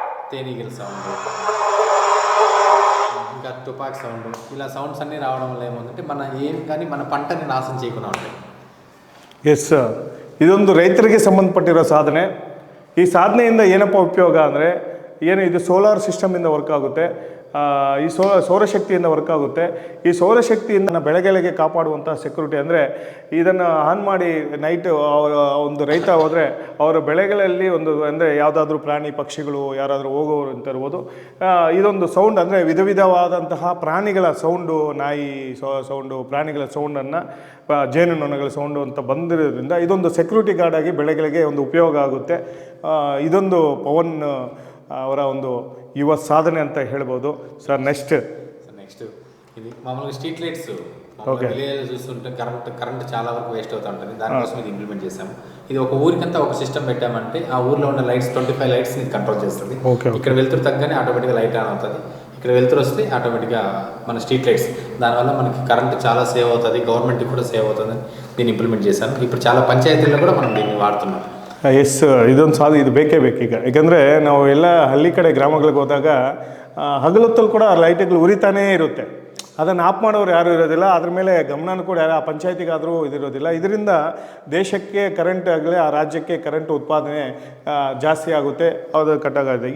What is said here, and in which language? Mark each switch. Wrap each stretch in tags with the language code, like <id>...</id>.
<te>తేనీగల సౌండ్, ఇంకా తుపాకి సౌండ్, ఇలా సౌండ్స్ అన్నీ రావడం వల్ల ఏముందంటే మన పంటని నాశనం చేయకుండా ఉంటాయి.</te> <kn>ಎಸ್, ಇದೊಂದು ರೈತರಿಗೆ ಸಂಬಂಧಪಟ್ಟಿರೋ ಸಾಧನೆ. ಈ ಸಾಧನೆಯಿಂದ ಏನಪ್ಪ ಉಪಯೋಗ ಅಂದರೆ ಇದು ಸೋಲಾರ್ ಸಿಸ್ಟಮಿಂದ ವರ್ಕ್ ಆಗುತ್ತೆ, ಈ ಸೌರಶಕ್ತಿಯಿಂದ ವರ್ಕ್ ಆಗುತ್ತೆ. ಈ ಸೌರಶಕ್ತಿಯಿಂದ ಬೆಳೆಗಳಿಗೆ ಕಾಪಾಡುವಂಥ ಸೆಕ್ಯೂರಿಟಿ ಅಂದರೆ ಇದನ್ನು ಆನ್ ಮಾಡಿ ನೈಟ್ ಒಂದು ರೈತ ಹೋದರೆ ಅವರ ಬೆಳೆಗಳಲ್ಲಿ ಒಂದು ಅಂದರೆ ಯಾವುದಾದ್ರೂ ಪ್ರಾಣಿ ಪಕ್ಷಿಗಳು ಯಾರಾದರೂ ಹೋಗೋರು ಅಂತ ಇರ್ಬೋದು, ಇದೊಂದು ಸೌಂಡ್ ಅಂದರೆ ವಿಧವಾದಂತಹ ಪ್ರಾಣಿಗಳ ಸೌಂಡು, ನಾಯಿ ಸೌಂಡು, ಪ್ರಾಣಿಗಳ ಸೌಂಡನ್ನು, ಜೇನುನೊಣಗಳ ಸೌಂಡು ಅಂತ ಬಂದಿರೋದ್ರಿಂದ ಇದೊಂದು ಸೆಕ್ಯೂರಿಟಿ ಗಾರ್ಡ್ ಆಗಿ ಬೆಳೆಗಳಿಗೆ ಒಂದು ಉಪಯೋಗ ಆಗುತ್ತೆ. ಇದೊಂದು ಪವನ್ ಅವರ ಒಂದು ಯುವ ಸಾಧನೆ ಅಂತ ಹೇಳ್ಬೋದು.</kn> <en>sir, next</en> <te>ఇది మామూలుగా స్ట్రీట్ లైట్స్ విలేజ్ చూస్తుంటే కరెంట్ చాలా వరకు వేస్ట్ అవుతూ ఉంటుంది. దానికోసం ఇది ఇంప్లిమెంట్ చేసాము. ఇది ఒక ఊరికంతా ఒక సిస్టమ్ పెట్టామంటే ఆ ఊర్లో ఉన్న లైట్స్ 25 లైట్స్ కంట్రోల్ చేస్తుంది. ఇక్కడ వెళ్తురు తగ్గనే ఆటోమేటిక్గా లైట్ ఆన్ అవుతుంది. ఇక్కడ వెళ్తురు వస్తే ఆటోమేటిక్గా మన స్ట్రీట్ లైట్స్, దానివల్ల మనకి కరెంట్ చాలా సేవ్ అవుతుంది, గవర్నమెంట్కి కూడా సేవ్ అవుతుంది. దీన్ని ఇంప్లిమెంట్ చేశాను. ఇప్పుడు చాలా పంచాయతీల్లో కూడా మనం దీన్ని వాడుతున్నాం.</te> <kn>ಎಸ್, ಇದೊಂದು ಇದು ಬೇಕೇ ಬೇಕೀಗ. ಯಾಕಂದರೆ ನಾವು ಎಲ್ಲ ಹಳ್ಳಿ ಕಡೆ ಗ್ರಾಮಗಳಿಗೆ ಹೋದಾಗ ಹಗಲೊತ್ತಲ್ಲಿ ಕೂಡ ಲೈಟ್ಗಳು ಉರಿತಾನೇ ಇರುತ್ತೆ. ಅದನ್ನು ಆಫ್ ಮಾಡೋರು ಯಾರೂ ಇರೋದಿಲ್ಲ, ಅದ್ರ ಮೇಲೆ ಗಮನನೂ ಕೂಡ ಆ ಪಂಚಾಯತಿಗಾದರೂ ಇದಿರೋದಿಲ್ಲ. ಇದರಿಂದ ದೇಶಕ್ಕೆ ಕರೆಂಟ್ ಆಗಲಿ, ಆ ರಾಜ್ಯಕ್ಕೆ ಕರೆಂಟ್ ಉತ್ಪಾದನೆ ಜಾಸ್ತಿ ಆಗುತ್ತೆ, ಅದು ಕಟ್ಟಾಗುತ್ತೆ.</kn>